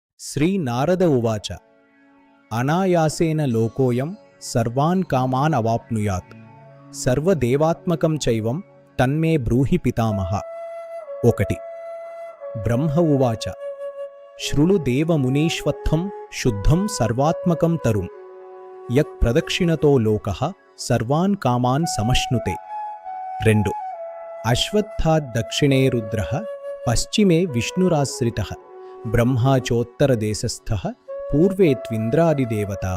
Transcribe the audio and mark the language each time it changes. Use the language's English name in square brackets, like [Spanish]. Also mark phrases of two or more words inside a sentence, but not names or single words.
[Sanskrit] श्रीनारद उवाच अनायासेन लोकोऽयं सर्वान् कामान् अवाप्नुयात् सर्वदेवात्मकं चैवं तन्मे ब्रूहि पितामह। ఒకటి బ్రహ్మ ఉవాచ శృణు దేవమునీష్వత్థం శుద్ధం సర్వాత్మకం తరుం యక్ ప్రదక్షిణతో లోకః సర్వాన్ కామాన్ సమశ్నుతే। 2 అశ్వత్థాద్ దక్షిణే రుద్రః పశ్చిమే విష్ణురాశ్రితః బ్రహ్మాచోత్తరదేశస్థః పూర్వే త్వింద్రాదిదేవతాః।